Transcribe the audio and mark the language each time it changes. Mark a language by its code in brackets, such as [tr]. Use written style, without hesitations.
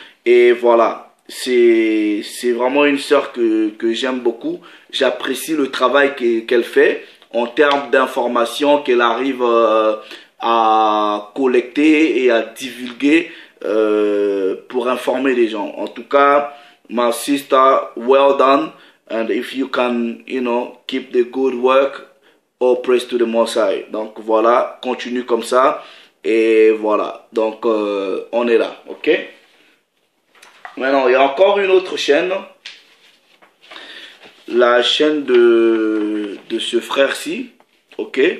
[fr] Et voilà, c'est vraiment une sœur que j'aime beaucoup. J'apprécie le travail qu'elle fait en termes d'informations qu'elle arrive à collecter et à divulguer pour informer les gens. En tout cas, [en] my sister, well done. And if you can, keep the good work, all praise to the Most High. [fr] Donc voilà, continue comme ça. Et voilà, donc on est là, ok? Maintenant, il y a encore une autre chaîne. La chaîne de ce frère-ci, ok?